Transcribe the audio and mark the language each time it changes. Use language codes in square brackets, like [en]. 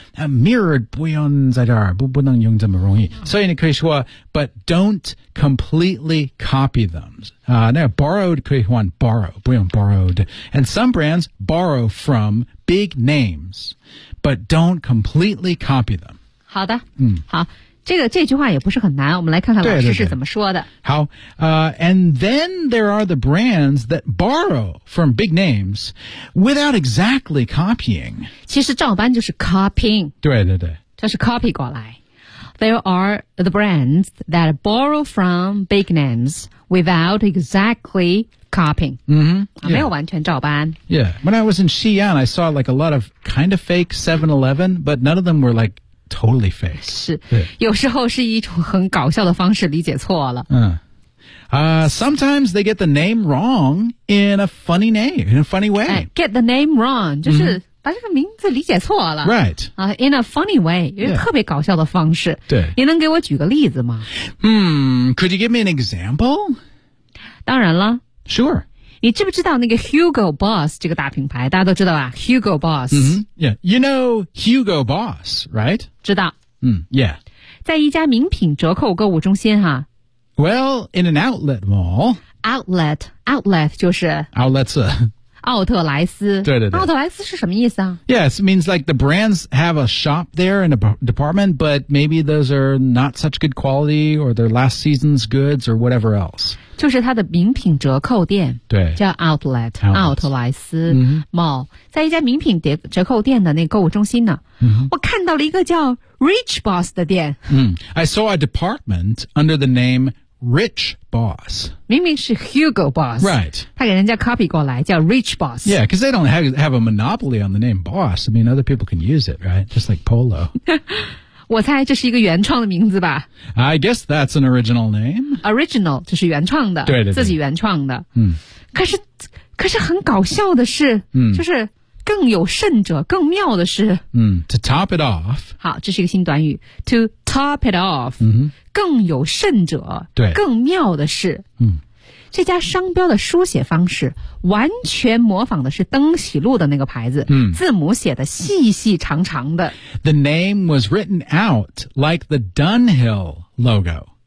[zh] Mirrored, 不用在这儿，不能用这么容易。所以你可以说 [en] but don't completely copy them. [zh] 那 borrowed 可以换 borrow, 不用 borrowed. [en] And some brands borrow from big names, but don't completely copy them. [zh] 好的，好。这句话也不是很难，我们来看看老师是怎么说的。对对对。 [en] 好，and then there are the brands that borrow from big names without exactly copying. [zh] 其实照搬就是 copying. 对对对。就是 copy 过来。 [en] There are the brands that borrow from big names without exactly copying. [zh] 嗯，没有完全照搬。 [en] Yeah. When I was in Xi'an, I saw like a lot of kind of fake 7-Eleven, but none of them were like,Totally fake. [zh] 是，有时候是一种很搞笑的方式理解错了。 [en] 嗯，sometimes they get the name wrong in a funny name, in a funny way. Get the name wrong, [zh] 就是把这个名字理解错了。 [en] Mm-hmm. Right. In a funny way, [zh] 有特别搞笑的方式。对。你能给我举个例子吗？ [en] Could you give me an example? [zh] 当然了。 [en] Sure. [zh] 你知不知道那个 Hugo Boss 这个大品牌？大家都知道吧 ？Hugo Boss。 [en] 嗯、mm-hmm. ，Yeah， you know Hugo Boss， right？ [zh] 知道。嗯、，Yeah。在一家名品折扣购物中心哈。 [en] Well， in an outlet mall。 [zh] Outlet 就是。 [en] Outlets。 [zh] 奥特莱斯。对对对。奥特莱斯是什么意思啊 [en] ？Yes, it means like the brands have a shop there in a department, but maybe those are not such good quality, or their last season's goods, or whatever else. [zh] 就是它的名品折扣店，对，叫 Outlet 奥特莱斯 Mall，、 mm-hmm. 在一家名品折扣店的那个购物中心呢。 Mm-hmm. 我看到了一个叫 Rich Boss 的店。 [en] I saw a department under the name Rich Boss. [zh] 明明是 Hugo Boss, [en] right? [zh] 他给人家 copy 过来，叫 Rich Boss. [en] Yeah, because they don't have a monopoly on the name Boss. I mean, other people can use it, right? Just like Polo. [zh] 我猜这是一个原创的名字吧。 [en] I guess that's an original name. [zh] Original, 就是原创的。对对对。自己原创的。嗯。可是很搞笑的是、嗯、就是更有甚者更妙的是。 [en] 嗯 ,to top it off. [zh] 好这是一个新短语。 [en] to top it off,、 [zh] 嗯、更有甚者对更妙的是。嗯。这家商标的书写方式完全模仿的是登喜路的那个牌子、字母写的细细长长的。 [en] The name was written out like the Dunhill logo.